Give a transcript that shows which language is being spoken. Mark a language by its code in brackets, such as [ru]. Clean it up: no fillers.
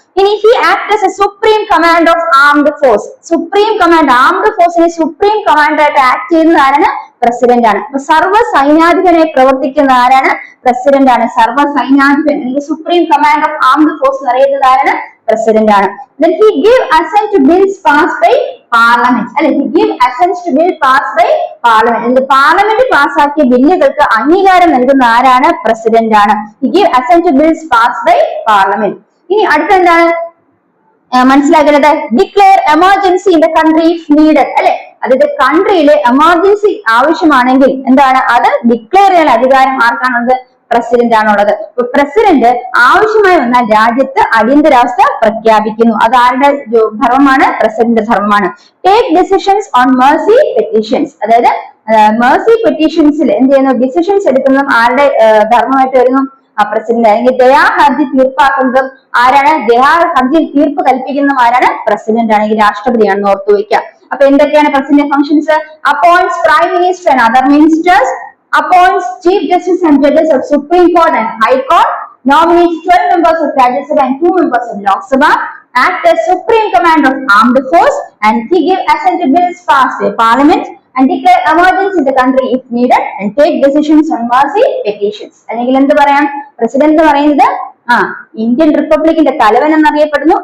[ml] ഇനി [en] He act as a supreme command of armed force. [ml] Supreme command, armed ഫോഴ്സിനെ supreme commander ആയിട്ട് act ചെയ്യുന്നത് ആരാണ്? പ്രസിഡന്റ് ആണ്. അപ്പൊ സർവ്വ സൈന്യാധിപനായി പ്രവർത്തിക്കുന്ന ആരാണ്? പ്രസിഡന്റ് ആണ്. സർവ്വ സൈന്യാധിപൻ അല്ലെങ്കിൽ supreme commander of armed force അറിയുന്നത് ആരാണ്? പ്രസിഡന്റ് ആണ്. [en] Then he give assent to bills passed by parliament, അല്ലെ? He give assent to bill passed by parliament. [ml] Parliament പാസ്സാക്കിയ ബില്ലുകൾക്ക് അംഗീകാരം നൽകുന്ന ആരാണ്? പ്രസിഡന്റ് ആണ്. [en] He give assent to bills passed by parliament. [ml] ഇനി അടുത്ത എന്താണ് മനസ്സിലാക്കേണ്ടത്? [en] declare emergency in the country if needed, [ml] അല്ലെ? അതായത് കൺട്രിയിലെ എമർജൻസി ആവശ്യമാണെങ്കിൽ എന്താണ് അത് ഡിക്ലെയർ ചെയ്യാൻ അധികാരം ആർക്കാണുള്ളത്? പ്രസിഡന്റ് ആണുള്ളത്. പ്രസിഡന്റ് ആവശ്യമായി വന്നാൽ രാജ്യത്ത് അടിയന്തരാവസ്ഥ പ്രഖ്യാപിക്കുന്നു. അത് ആരുടെ ധർമ്മമാണ്? പ്രസിഡന്റ് ധർമ്മമാണ്. [en] take decisions on mercy petitions, [ml] അതായത് മേഴ്സി പെറ്റീഷൻസിൽ എന്ത് ചെയ്യുന്നു? ഡിസിഷൻസ് എടുക്കുന്നതും ആരുടെ ധർമ്മമായിട്ട് വരുന്നു? പ്രസിഡന്റ്. അല്ലെങ്കിൽ ദയാഹർജി തീർപ്പാക്കുന്നതും ആരാണ്? ദയാഹർജിയിൽ തീർപ്പ് കൽപ്പിക്കുന്നതും ആരാണ്? പ്രസിഡന്റ് ആണെങ്കിൽ രാഷ്ട്രപതിയാണെന്ന് ഓർത്തു വയ്ക്കാം. അപ്പൊ എന്തൊക്കെയാണ് president functions? [en] Appoints prime minister and other ministers, appoints chief justice and judges of Supreme Court and High Court, nominates 12 members of Rajya Sabha and 2 members of Lok Sabha, act as supreme command of armed force, and he give assent to bills passed by Parliament and declare emergency in the country if needed and take decisions on mercy petitions. [ml] അല്ലെങ്കിൽ എന്ത് പറയാം? President എന്ന് പറയുന്നത് Indian റിപ്പബ്ലിക്കിന്റെ തലവൻ എന്നറിയപ്പെടുന്നു.